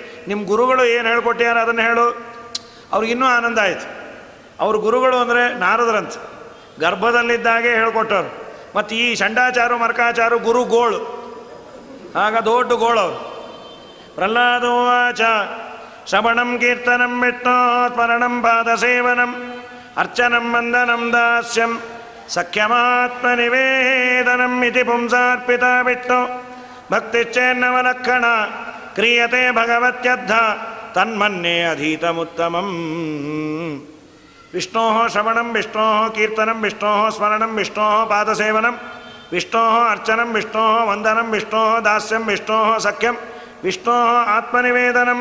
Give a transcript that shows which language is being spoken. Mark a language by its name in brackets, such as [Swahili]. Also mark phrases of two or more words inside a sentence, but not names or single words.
[Kannada] ಈ ಸಲ ನಿಮ್ಮ ಗುರುಗಳು ಏನು ಹೇಳ್ಕೊಟ್ಟಿಯಾರ ಅದನ್ನು ಹೇಳು. ಅವ್ರಿಗಿನ್ನೂ ಆನಂದ ಆಯಿತು. ಅವ್ರ ಗುರುಗಳು ಅಂದರೆ ನಾರದರಂತೆ, ಗರ್ಭದಲ್ಲಿದ್ದಾಗೆ ಹೇಳ್ಕೊಟ್ಟವ್ರು. ಮತ್ತು ಈ ಷಂಡಾಚಾರು ಮರ್ಕಾಚಾರು ಗುರು ಗೋಳು, ಆಗ ದೊಡ್ಡ ಗೋಳವ್ರು. [Sanskrit] ಪ್ರಹ್ಲಾದೋವಾಚ ಶ್ರವಣಂ ಕೀರ್ತನಂ ವಿಷ್ಣೋ ಸ್ಮರಣಂ ಪಾದಸೇವನಂ ಅರ್ಚನಂ ವಂದನಂ ದಾಸ್ಯಂ ಸಖ್ಯಮಾತ್ಮನಿವೇದನಂ ಇತಿ ಪುಂಸಾರ್ಪಿತ ವಿಷ್ಣು ಭಕ್ತಿಶ್ಚೇನ್ನವಲಕ್ಷಣ ಕ್ರಿಯತೆ ಭಗವತ್ಯದ್ಧ ತನ್ಮನ್ಯೇ ಅಧೀತಮುತ್ತಮಂ. ವಿಷ್ಣೋ ಶ್ರವಣಂ ವಿಷ್ಣೋ ಕೀರ್ತನಂ ವಿಷ್ಣೋ ಸ್ಮರಣಂ ವಿಷ್ಣೋ ಪಾದಸೇವನಂ ವಿಷ್ಣೋ ಅರ್ಚನಂ ವಿಷ್ಣೋ ವಂದನಂ ವಿಷ್ಣೋ ದಾಸ್ಯಂ ವಿಷ್ಣೋ ಸಖ್ಯಂ ವಿಷ್ಣೋ ಆತ್ಮನಿವೇದನಂ.